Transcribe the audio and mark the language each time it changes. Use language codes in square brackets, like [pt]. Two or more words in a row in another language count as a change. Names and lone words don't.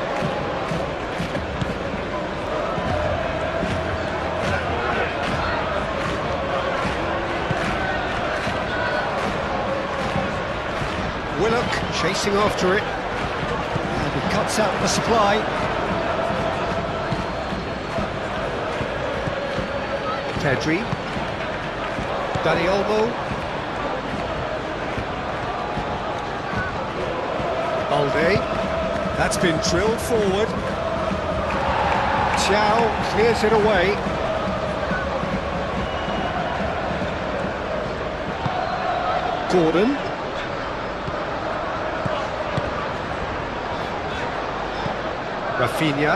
[en] Willock chasing after it. And he cuts out the supply. Pedri. Dani Olmo. Balde. That's been drilled forward. Chow clears it away. Gordon. Rafinha.